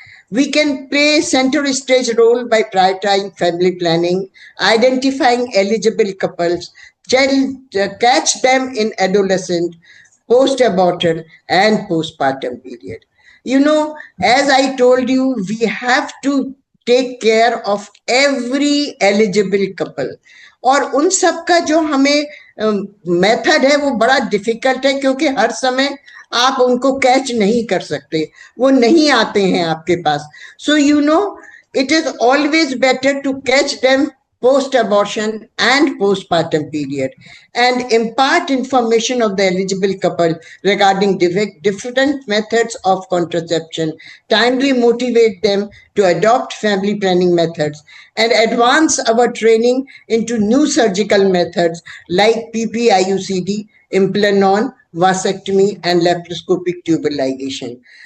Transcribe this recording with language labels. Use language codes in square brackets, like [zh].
[en] We can play center stage role by prioritizing family planning, identifying eligible couples, catch them in adolescent, post-abortal and postpartum period. You know, as I told you, we have to take care of every eligible couple. [hi] और उन सब का जो हमें method है वो बड़ा difficult है, क्योंकि हर समय आप उनको कैच नहीं कर सकते, वो नहीं आते हैं आपके पास. [en] So you know, it is always better to catch them post-abortion and postpartum period and impart information of the eligible couple regarding different methods of contraception, timely motivate them to adopt family planning methods, and advance our training into new surgical methods like PPIUCD, implanon, vasectomy, and laparoscopic tubal ligation.